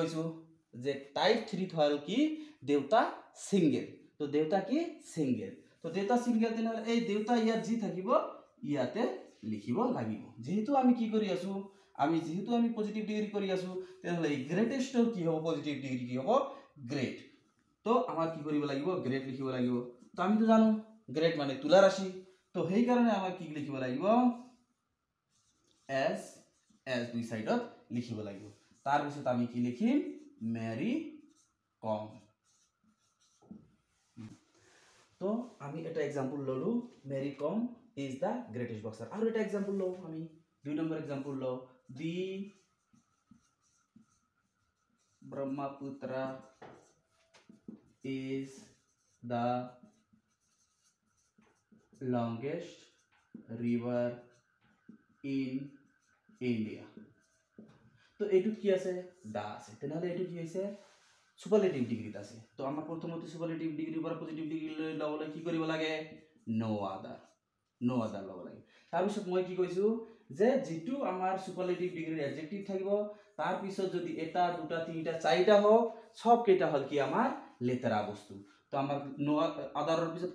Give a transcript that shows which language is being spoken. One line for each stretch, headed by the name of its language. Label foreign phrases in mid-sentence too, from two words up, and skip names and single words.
Assamese: কৈছো যে টাইপ 3 হ'ল কি দেউতা সিঙ্গেল তো দেউতা কি সিঙ্গেল তো দেউতা সিঙ্গেল তেনেহলে এই দেউতা ইয়াত যি থাকিব ইয়াতে লিখিব লাগিব যেহেতু আমি কি কৰি আছো আমি যেহেতু আমি
English: positive degree
Assamese: কৰি আছো তেনেহলে এই গ্ৰেটেস্টৰ কি হ'ব
English: positive degree
Assamese: কি হ'ব গ্ৰেট তো আমাৰ কি কৰিব লাগিব গ্ৰেট লিখিব লাগিব তো আমি তো জানো গ্ৰেট মানে তুলা ৰাশি তো সেই কাৰণে আমাৰ কি লিখিব লাগিব এস দুই সাইডত লিখিব লাগিব তার পিছত আমি কি লিখিম মেরি কম তো আমি এটা एग्जांपल ললো
English: Mary Kom is the greatest boxer
Assamese: আর এটা एग्जांपल লও আমি দুই নম্বর एग्जांपल লও
English: The Brahmaputra is the longest river in India
Assamese: তো এইটো কি আছে দা আছে তেনেহলে এইটো কি হৈছে
English: superlative degree
Assamese: আছে তো আমাৰ প্ৰথমতে
English: superlative degree
Assamese: পৰা
English: positive degree
Assamese: লবলৈ কি কৰিব লাগে
English: no other
Assamese: ল'ব লাগে তাৰ পিছত মই কি কৈছো যে যেটো আমাৰ
English: superlative degree adjective
Assamese: থাকিব তাৰ পিছত যদি এটা দুটা তিনটা চাৰিটা হওক সব কেইটা হল কি আমাৰ লেতেৰা বস্তু তো আমাৰ
English: no other
Assamese: পিছত